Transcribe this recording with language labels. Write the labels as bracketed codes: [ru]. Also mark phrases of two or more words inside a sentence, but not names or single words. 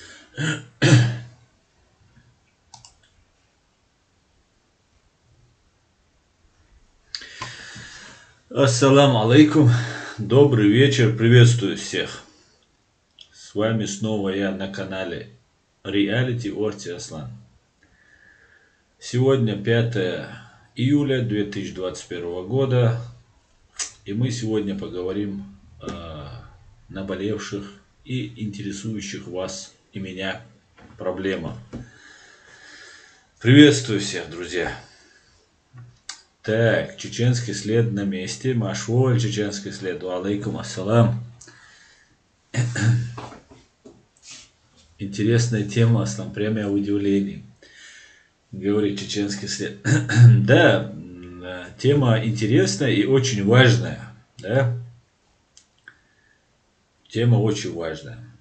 [ar] السلام عليكم, [ru] добрый вечер, приветствую всех. С вами снова я на канале Reality Орти Аслан. Сегодня 5 июля 2021 года, и мы сегодня поговорим о наболевших и интересующих вас и меня проблемах. Приветствую всех, друзья. Так, чеченский след на месте. Машволь, чеченский след. [ar] عليكم السلام. [ru] Интересная тема, Аслан, прямо удивление. Говорит чеченский след. Да, тема интересная и очень важная. Да? Тема очень важная.